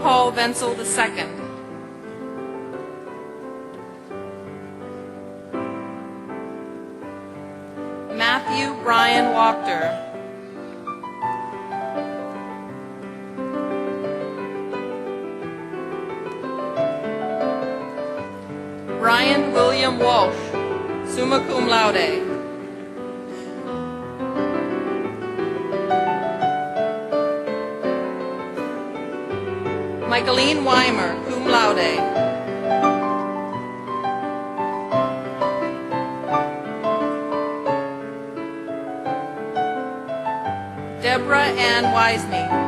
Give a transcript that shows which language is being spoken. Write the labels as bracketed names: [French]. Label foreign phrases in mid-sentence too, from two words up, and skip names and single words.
[English] Michael Wenzel II. Matthew Brian Wachter. Brian William Walsh, [Latin] summa cum laude. [English] Michaeline Weimer, [Latin] cum laude. [English] Deborah Ann Wiesney.